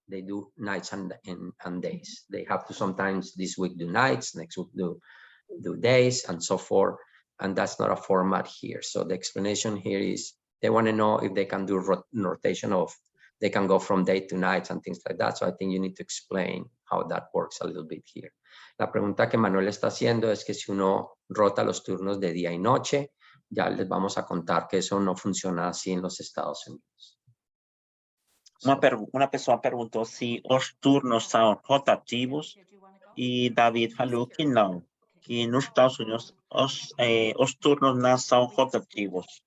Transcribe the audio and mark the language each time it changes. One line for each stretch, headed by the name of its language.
English: They do nights and days. They have to sometimes this week do nights, next week do days, and so forth. And that's not a format here. So the explanation here is they want to know if they can do rotation of, they can go from day to nights and things like that. So I think you need to explain how that works a little bit here.
Spanish: La pregunta que Manuel está haciendo es que si uno rota los turnos de día y noche, ya les vamos a contar que eso no funciona así en los Estados Unidos.
Portuguese: Uma pessoa perguntou se os turnos são rotativos e David falou que não, que nos Estados Unidos os turnos não são rotativos.